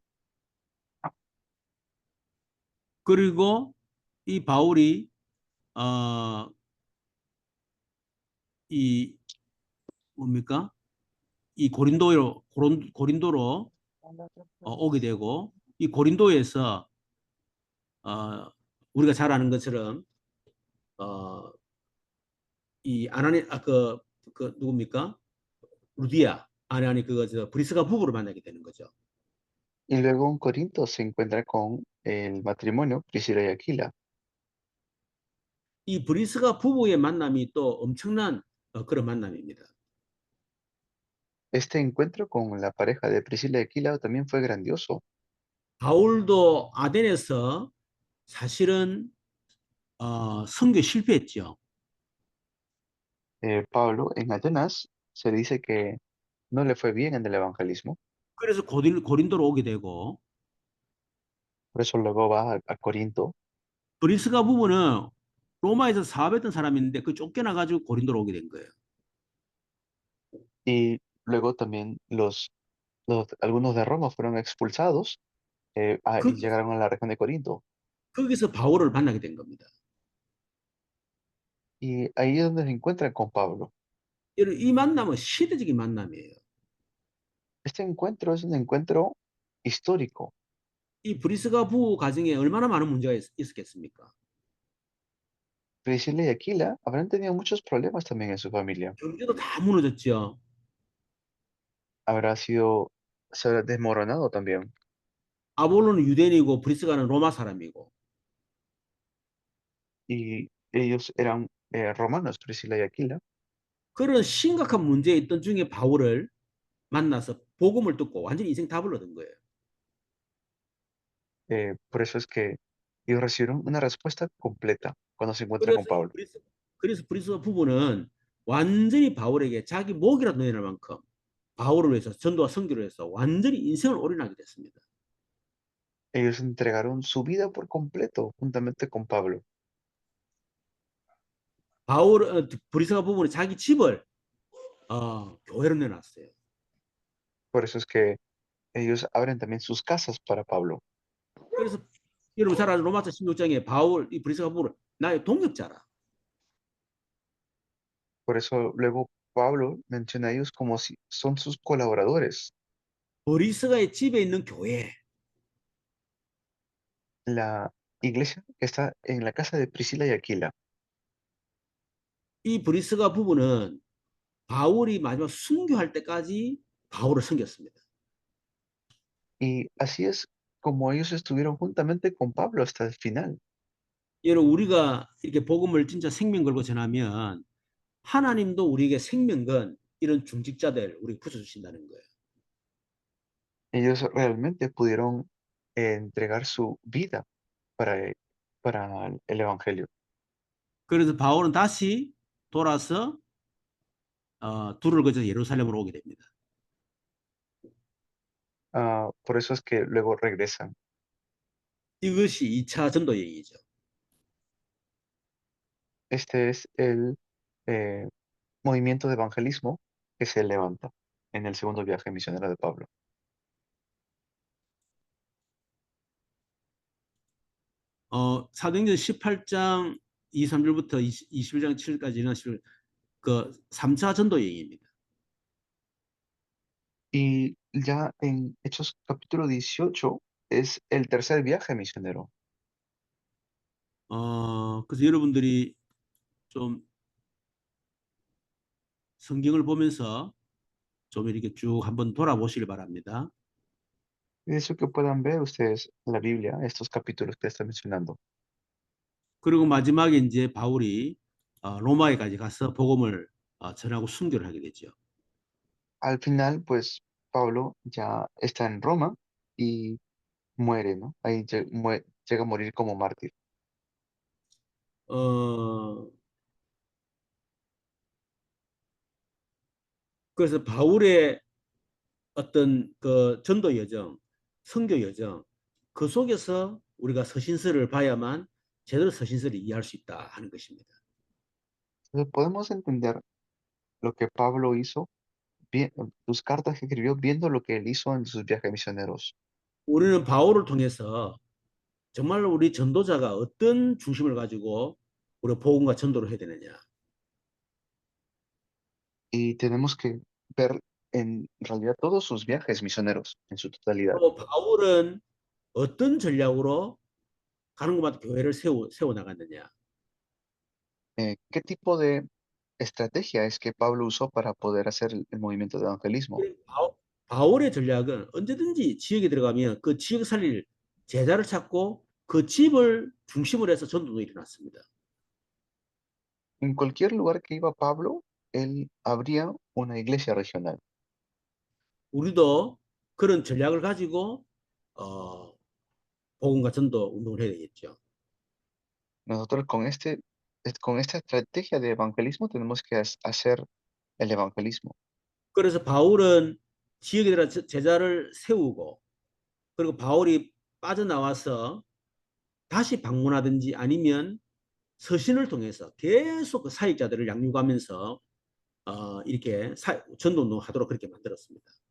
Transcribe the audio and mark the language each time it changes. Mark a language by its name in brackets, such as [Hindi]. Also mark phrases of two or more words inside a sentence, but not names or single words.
[Korean] 그리고 이 바울이 어, 이 뭡니까? 이 고린도로 오게 되고 이 고린도에서 어, 우리가 잘 아는 것처럼 어, 이 아나니 그 누굽니까? 루디아 아니 그거 저 브리스가 부부를 만나게 되는 거죠. [Spanish] Y luego en Corinto se encuentra con el matrimonio Priscila y Aquila. [Korean] 이 브리스가 부부의 만남이 또 엄청난 그런 만남입니다. [Spanish] Este encuentro con la pareja de Priscila y Aquila también fue grandioso. [Korean] 바울도 아덴에서 사실은 선교 실패했죠. [Spanish] Pablo en Atenas se dice que no le fue bien en el evangelismo, [Korean] 그래서 고린도로 오게 되고 [Spanish] por eso luego va a Corinto [Korean] 브리스가 부부는 로마에서 사업했던 사람인데 그 쫓겨나가지고 고린도로 오게 된 거예요. [Spanish] y luego también algunos de Roma fueron expulsados y [Korean] 거기, [Spanish] llegaron a la región de Corinto. [Korean] 거기서 바울을 만나게 된 겁니다. [Spanish] Y ahí es donde se encuentran con Pablo. [Korean] 이 만남은 시대적인 만남이에요. [Spanish] Este encuentro es un encuentro histórico. [Korean] 이 브리스가 부부 가정에 얼마나 많은 문제가 있었겠습니까? [Spanish] Priscila y Aquila habrán tenido muchos problemas también en su familia. [Korean] 경제도 다 무너졌죠. [Spanish] Habrá sido, se habrá desmoronado también. [Korean] 아볼로는 유대인이고 브리스가는 로마 사람이고 [Spanish] Y ellos eran romanos, Priscila y Aquila. [Korean] 그런 심각한 문제에 있던 중에 바울을 만나서 복음을 듣고 완전히 인생 답을 얻은 거예요. [Spanish] Por eso es que ellos recibieron una respuesta completa cuando se encuentran [Korean] 그래서 [Spanish] con Pablo. [Korean] 그래서 브리스가 부부는 완전히 바울에게 자기 목이라도 내릴 만큼 바울을 위해서 전도와 선교를 해서 완전히 인생을 올인하게 됐습니다. [Spanish] Ellos entregaron su vida por completo juntamente con Pablo. [Korean] 브리스가 부부는 자기 집을 교회로 내놨어요. [Spanish] Por eso es que ellos abren también sus casas para Pablo. [Korean] 그래서 여러분 잘 아는 로마서 16장에 이 브리스가 부부는 나의 동역자라. [Spanish] Por eso luego Pablo menciona a ellos como si son sus colaboradores. [Korean] 브리스가의 집에 있는 교회. [Spanish] La iglesia que está en la casa de Priscila y Aquila. [Korean] 이 브리스가 부부는 바울이 마지막 순교할 때까지 바울을 섬겼습니다. [Spanish] Y así es como ellos estuvieron juntamente con Pablo hasta el final. [Korean] 여러분 우리가 이렇게 복음을 진짜 생명 걸고 전하면 하나님도 우리에게 생명 건 이런 중직자들 우리 붙여주신다는 거예요. [Spanish] Ellos realmente pudieron entregar su vida para, para el Evangelio. [Korean] 그래서 바울은 다시 돌아서 둘을 거쳐서 예루살렘으로 오게 됩니다. [Spanish] Por eso es que luego regresan. [Korean] 이것이 2차 전도 여행이죠. [Spanish] Este es el eh, movimiento de evangelismo que se levanta en el segundo viaje misionero de Pablo. [Korean] 사도행전 18장 2, 3절부터 21장 7절까지는 그 3차 전도 여행입니다. [Spanish] Y ya en Hechos capítulo 18 es el tercer viaje misionero. [Korean] 그래서 여러분들이 좀 성경을 보면서 좀 이렇게 쭉 한번 돌아보시길 바랍니다. [Spanish] Y eso que puedan ver ustedes en la Biblia, estos capítulos que está mencionando. [Korean] 그리고 마지막에 이제 바울이 로마에까지 가서 복음을 전하고 순교를 하게 되죠. [Spanish] Al final, pues Pablo ya está en Roma y muere, ¿no? Ahí llega a morir como mártir. [Korean] 어, 그래서 바울의 어떤 그 전도 여정, 선교 여정, 그 속에서 우리가 서신서를 봐야만 제대로 서신서를 이해할 수 있다 하는 것입니다. [Spanish] Entonces podemos entender lo que Pablo hizo, sus cartas que escribió, viendo lo que él hizo en sus viajes misioneros. [Korean] 우리는 바울을 통해서 정말 우리 전도자가 어떤 중심을 가지고 우리가 복음과 전도를 해야 되느냐. [Spanish] Y tenemos que ver en realidad todos sus viajes misioneros en su totalidad. [Korean] 또 바울은 어떤 전략으로 가는 곳마다 교회를 세워 나갔느냐. [Spanish] ¿Qué tipo de estrategia es que Pablo usó para poder hacer el movimiento de evangelismo? [Korean] 바울의 전략은 언제든지 지역에 들어가면 그 지역 살릴 제자를 찾고 그 집을 중심으로 해서 전도도 일어났습니다. [Spanish] En cualquier lugar que iba Pablo, él abría una iglesia regional. [Korean] 우리도 그런 전략을 가지고 복음과 전도 운동을 해야 되겠죠. [Spanish] Nosotros con esta estrategia de evangelismo tenemos que hacer el evangelismo. [Korean] 그래서 바울은 지역에 들어 제자를 세우고 그리고 바울이 빠져나와서 다시 방문하든지 아니면 서신을 통해서 계속 그 사역자들을 양육하면서 이렇게 전도 운동하도록 그렇게 만들었습니다.